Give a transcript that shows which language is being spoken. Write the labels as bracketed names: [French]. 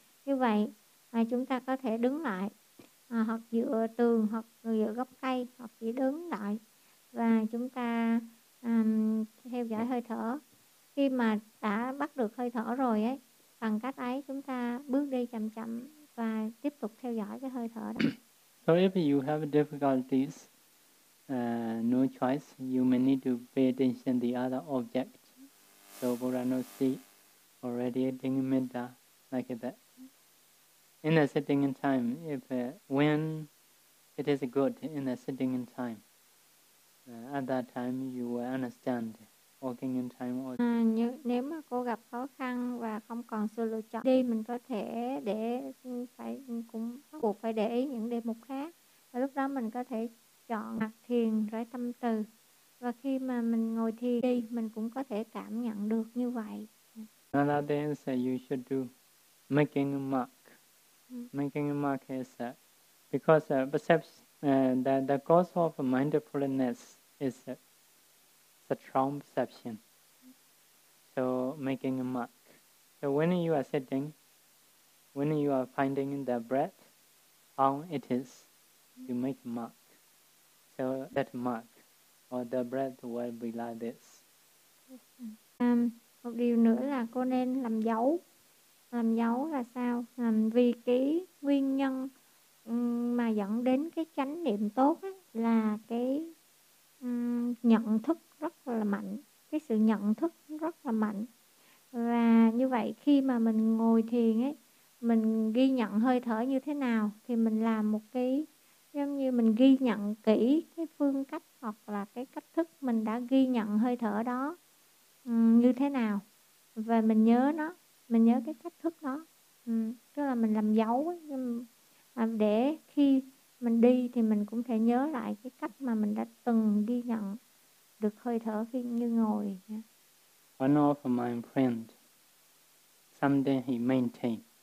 [Vietnamese] Như vậy, chúng ta có thể đứng lại, hoặc dựa tường, hoặc dựa gốc cây, hoặc chỉ đứng lại. Và chúng ta theo dõi hơi thở. Khi mà đã bắt được hơi thở rồi ấy, bằng cách ấy chúng ta bước đi chậm chậm và tiếp tục theo dõi cái hơi thở đó. [English] So if you have difficulties, no choice, you may need to pay attention to the other object. So Buddha no see, or radiating metta, like that. In the sitting in time, if when it is good in the sitting in time, at that time you will understand walking in time. Or [Vietnamese] nếu mà cô gặp khó khăn và không còn sự lựa chọn đi, mình có thể để phải cũng buộc phải để ý những đề mục khác. Và lúc đó mình có thể chọn mặt thiền rải tâm từ. Và khi mà mình ngồi thiền đi, mình cũng có thể cảm nhận được như vậy. [English] Another thing is you should do making a mark. Making a mark is because perceptions that the cause of mindfulness is the strong perception. So making a mark. So when you are sitting, when you are finding the breath, how it is, you make a mark. So that mark or the breath will be like this. [Vietnamese] Một điều nữa là cô nên làm dấu. Làm dấu là sao? Vì cái nguyên nhân mà dẫn đến cái chánh niệm tốt ấy, là cái nhận thức rất là mạnh. Cái sự nhận thức rất là mạnh. Và như vậy khi mà mình ngồi thiền ấy, mình ghi nhận hơi thở như thế nào thì mình làm một cái, giống như mình ghi nhận kỹ cái phương cách hoặc là cái cách thức mình đã ghi nhận hơi thở đó như thế nào. Và mình nhớ nó, mình nhớ cái cách thức đó. Tức là mình làm dấu ấy, để khi mình đi thì mình cũng thể nhớ lại cái cách mà mình đã từng ghi nhận được hơi thở khi như ngồi. [English] One of my friends, someday he maintained.